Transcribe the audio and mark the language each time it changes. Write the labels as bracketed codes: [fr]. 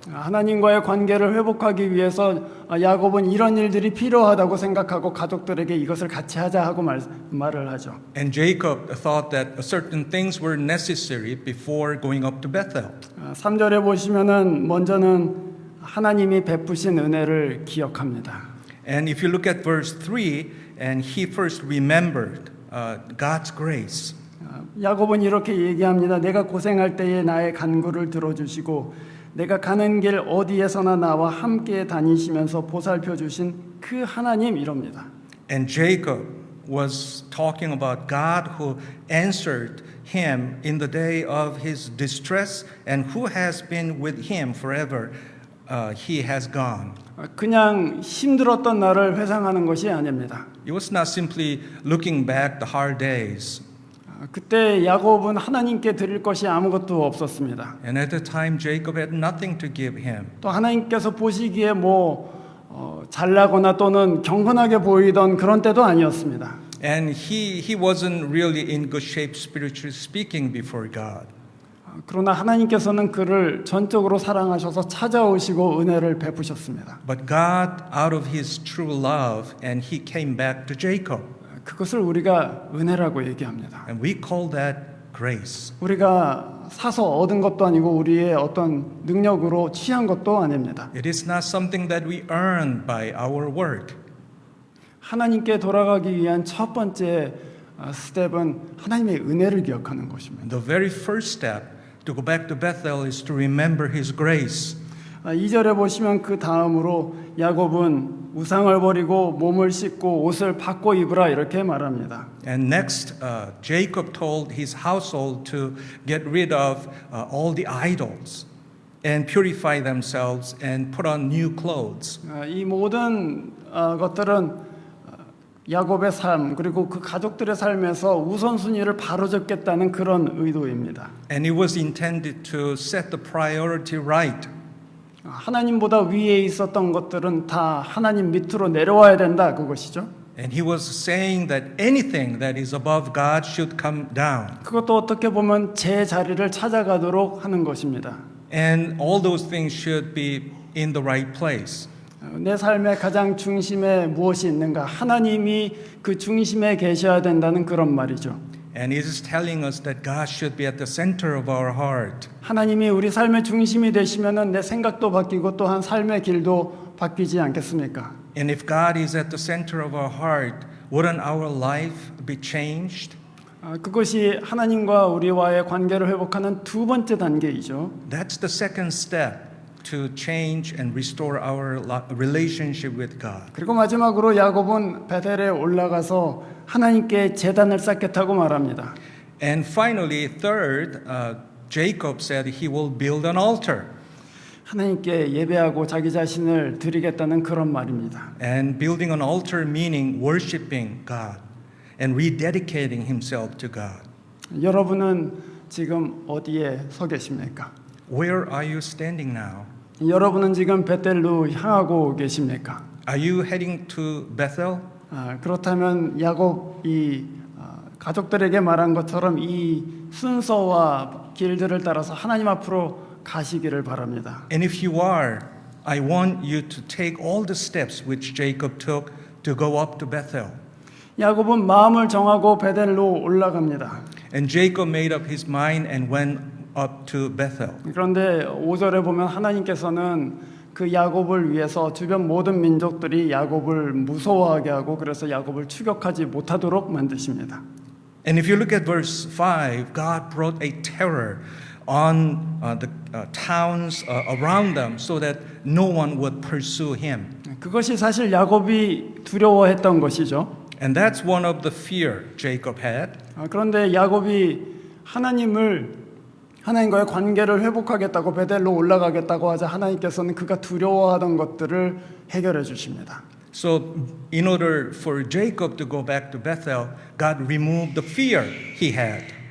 [ko] 하나님과의 관계를 회복하기 위해서 야곱은 이런 일들이 필요하다고 생각하고 가족들에게 이것을 같이 하자 하고 말을 하죠. [en] And Jacob thought that certain things were necessary before going up to Bethel. [ko] 3절에 보시면은 먼저는 하나님이 베푸신 은혜를 기억합니다. [en] And if you look at verse 3, and he first remembered God's grace. [ko] 야곱은 이렇게 얘기합니다. 내가 고생할 때에 나의 간구를 들어주시고 내가 가는 길 어디에서나 나와 함께 다니시면서 보살펴 주신 그 하나님 이럽니다. [en] And Jacob was talking about God who answered him in the day of his distress and who has been with him forever. He has gone. [ko] 그냥 힘들었던 날을 회상하는 것이 아닙니다. [en] It was not simply looking back the hard days. [ko] 그때 야곱은 하나님께 드릴 것이 아무것도 없었습니다. [en] And at the time, Jacob had nothing to give him. [ko] 또 하나님께서 보시기에 잘나거나 또는 경건하게 보이던 그런 때도 아니었습니다. [en] And he wasn't really in good shape spiritually speaking before God. [ko] 그러나 하나님께서는 그를 전적으로 사랑하셔서 찾아오시고 은혜를 베푸셨습니다. [en] But God, out of His true love, and He came back to Jacob. [ko] 그것을 우리가 은혜라고 얘기합니다. [en] And we call that grace. [ko] 우리가 사서 얻은 것도 아니고 우리의 어떤 능력으로 취한 것도 아닙니다. [en] It is not something that we earn by our work. [ko] 하나님께 돌아가기 위한 첫 번째 스텝은 하나님의 은혜를 기억하는 것입니다. [en] The very first step to go back to Bethel is to remember His grace. [ko] 2절에 보시면 그 다음으로 야곱은 우상을 버리고 몸을 씻고 옷을 바꿔 입으라 이렇게 말합니다. [en] And next, Jacob told his household to get rid of all the idols and purify themselves and put on new clothes. [ko] 이 모든 것들은 야곱의 삶 그리고 그 가족들의 삶에서 우선순위를 바로잡겠다는 그런 의도입니다. [en] And it was intended to set the priority right. [ko] 하나님보다 위에 있었던 것들은 다 하나님 밑으로 내려와야 된다 그것이죠. [en] And he was saying that anything that is above God should come down. [ko] 그것도 어떻게 보면 제 자리를 찾아가도록 하는 것입니다. [en] And all those things should be in the right place. [ko] 내 삶의 가장 중심에 무엇이 있는가? 하나님이 그 중심에 계셔야 된다는 그런 말이죠. [en] And it is telling us that God should be at the center of our heart. [ko] 하나님이 우리 삶의 중심이 되시면은 내 생각도 바뀌고 또한 삶의 길도 바뀌지 않겠습니까? [en] And if God is at the center of our heart, wouldn't our life be changed? [ko] 그것이 하나님과 우리와의 관계를 회복하는 두 번째 단계이죠. [en] That's the second step to change and restore our relationship with God. [ko] 그리고 마지막으로 야곱은 베델에 올라가서 하나님께 제단을 쌓겠다고 말합니다. [en] And finally, third, Jacob said he will build an altar. [ko] 하나님께 예배하고 자기 자신을 드리겠다는 그런 말입니다. [en] And building an altar meaning worshiping God and rededicating himself to God. [ko] 여러분은 지금 어디에 서 계십니까? [en] Where are you standing now? [ko] 여러분은 지금 베델로 향하고 계십니까? [en] Are you heading to Bethel? [ko] 그렇다면 야곱이 가족들에게 말한 것처럼 이 순서와 길들을 따라서 하나님 앞으로 가시기를 바랍니다. [en] And if you are, I want you to take all the steps which Jacob took to go up to Bethel. [ko] 야곱은 마음을 정하고 베델로 올라갑니다. [en] And Jacob made up his mind and went up to Bethel. [ko] 그런데 5절에 보면 하나님께서는 그 야곱을 위해서 주변 모든 민족들이 야곱을 무서워하게 하고 그래서 야곱을 추격하지 못하도록 만드십니다. [en] And if you look at verse 5, God brought a terror on the towns around them so that no one would pursue him. [ko] 그것이 사실 야곱이 두려워했던 것이죠. [en] And that's one of the fear Jacob had. [ko] 그런데 야곱이 하나님을 하나님과의 관계를 회복하겠다고 베델로 올라가겠다고 하자 하나님께서는 그가 두려워하던 것들을 해결해 주십니다. [en] So, in order for Jacob to go back to Bethel, God removed the fear he had.